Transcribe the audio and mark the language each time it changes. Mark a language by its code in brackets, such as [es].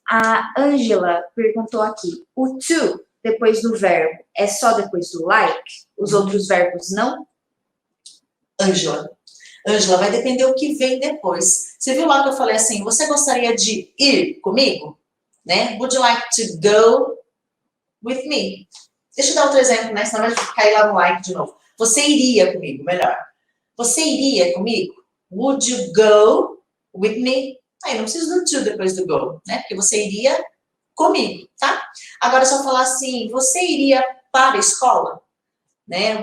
[pt] A Ângela perguntou aqui, o to, depois do verbo, é só depois do like? Os outros verbos não? Ângela, vai depender o que vem depois. Você viu lá que eu falei assim, você gostaria de ir comigo? Né? [en] Would you like to go with me? [pt] Deixa eu dar outro exemplo, né? Senão vai cair lá no like de novo. Você iria comigo, melhor. Você iria comigo? [en] Would you go with me? [pt] Aí não preciso do to depois do go, né? Porque você iria comigo, tá? Agora, se eu falar assim, você iria para a escola? Né?